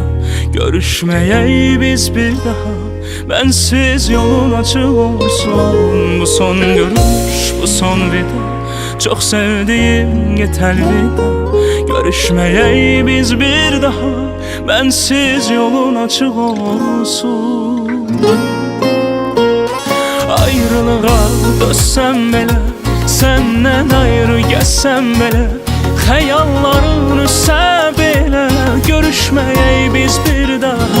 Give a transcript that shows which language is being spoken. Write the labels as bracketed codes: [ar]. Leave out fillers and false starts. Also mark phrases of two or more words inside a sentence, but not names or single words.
[tr] Görüşmeyey biz bir daha, bensiz yolun açık olsun. Bu son görüş, bu son vida, çok sevdiğim yeter vida. Görüşmeyey biz bir daha, bensiz yolun açık olsun. [az] Ayrılığa dözsem belə, senden ayrı gəlsəm belə, xəyalların üstə belə, görüşməyək biz bir daha.